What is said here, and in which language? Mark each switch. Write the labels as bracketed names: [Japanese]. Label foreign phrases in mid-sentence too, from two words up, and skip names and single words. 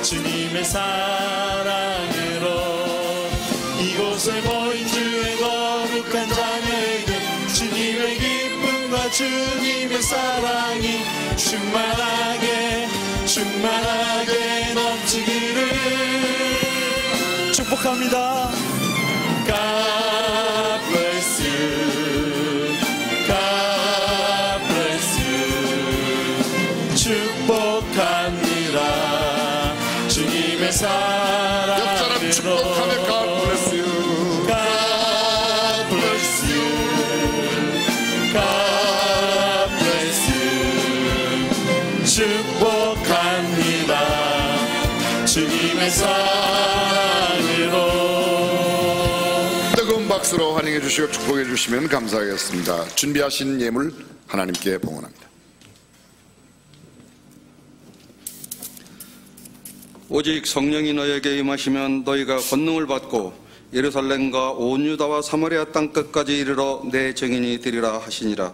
[Korean] 주님의 사랑으로 이곳에 모인 주의 거룩한 자녀에게 주님의 기쁨과 주님의 사랑이 충만하게 넘치기를 축복합니다. [English] God bless you. God bless you. [Korean] 축복합니다. 주님의 옆사람 축복하며 사랑으로 [English] God bless you. God bless you. God bless you. [Korean] 축복합니다. 주님의 사랑으로 뜨거운 박수로 환영해 주시고 축복해 주시면 감사하겠습니다. 준비하신 예물 하나님께 봉헌합니다. 오직 성령이 너에게 임하시면 너희가 권능을 받고 예루살렘과 온 유다와 사마리아 땅 끝까지 이르러 내 증인이 되리라 하시니라.